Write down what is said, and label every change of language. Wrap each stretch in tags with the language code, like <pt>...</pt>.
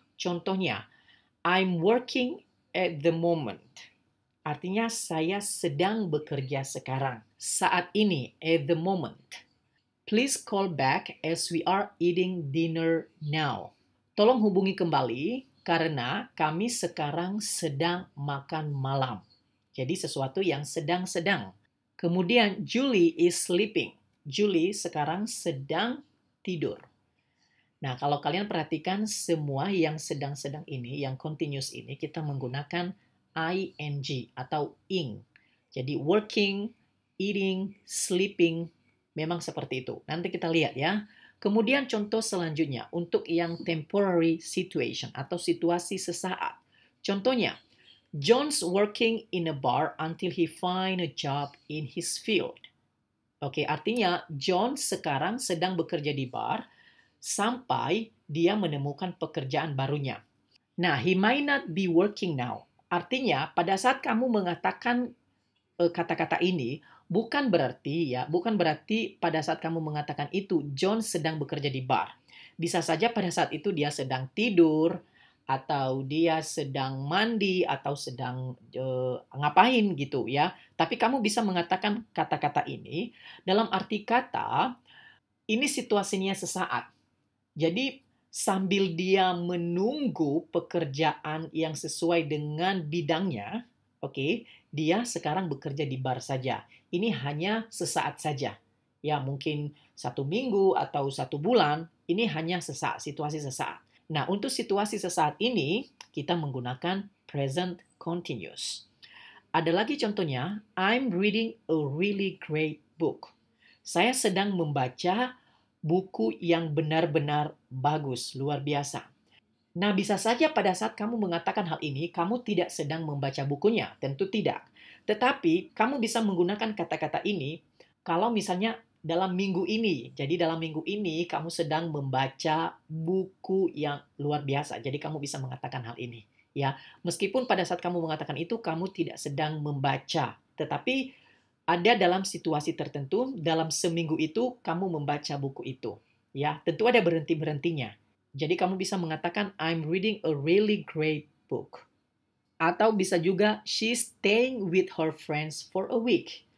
<id>Contohnya,</id> <en>I'm working at the moment.</en> <id>Artinya saya sedang bekerja sekarang. Saat ini,</id> <en>at the moment. Please call back as we are eating dinner now.</en> <id>Tolong hubungi kembali karena kami sekarang sedang makan malam. Jadi sesuatu yang sedang-sedang. Kemudian</id> <en>Julie is sleeping.</en> <id>Julie sekarang sedang tidur. Nah, kalau kalian perhatikan semua yang sedang-sedang ini, yang continuous ini, kita menggunakan ing atau ing. Jadi working, eating, sleeping, memang seperti itu. Nanti kita lihat ya. Kemudian contoh selanjutnya untuk yang</id> <en>temporary situation</en> <id>atau situasi sesaat.</id> <en>Contohnya, John's working in a bar until he find a job in his field.</en> <id>Oke, artinya John sekarang sedang bekerja di bar sampai dia menemukan pekerjaan barunya. Nah,</id> <en>he might not be working now.</en> <id>Artinya, pada saat kamu mengatakan kata-kata ini, bukan berarti pada saat kamu mengatakan itu, John sedang bekerja di bar. Bisa saja pada saat itu dia sedang tidur, atau dia sedang mandi, atau sedang ngapain gitu ya. Tapi kamu bisa mengatakan kata-kata ini dalam arti kata, ini situasinya sesaat. Jadi sambil dia menunggu pekerjaan yang sesuai dengan bidangnya, oke, dia sekarang bekerja di bar saja. Ini hanya sesaat saja. Ya, mungkin 1 minggu atau 1 bulan, ini hanya sesaat, situasi sesaat. Nah, untuk situasi sesaat ini, kita menggunakan present continuous. Ada lagi contohnya,</id> <en>I'm reading a really great book.</en> <id>Saya sedang membaca buku yang benar-benar bagus, luar biasa. Nah, bisa saja pada saat kamu mengatakan hal ini, kamu tidak sedang membaca bukunya, tentu tidak. Tetapi, kamu bisa menggunakan kata-kata ini kalau misalnya dalam minggu ini. Jadi dalam minggu ini kamu sedang membaca buku yang luar biasa. Jadi kamu bisa mengatakan hal ini. Ya, meskipun pada saat kamu mengatakan itu, kamu tidak sedang membaca. Tetapi ada dalam situasi tertentu, dalam seminggu itu, kamu membaca buku itu. Ya, tentu ada berhenti-berhentinya. Jadi kamu bisa mengatakan,</id> <en>I'm reading a really great book.</en> <id>Atau bisa juga,</id> <en>she's staying with her friends for a week.</en>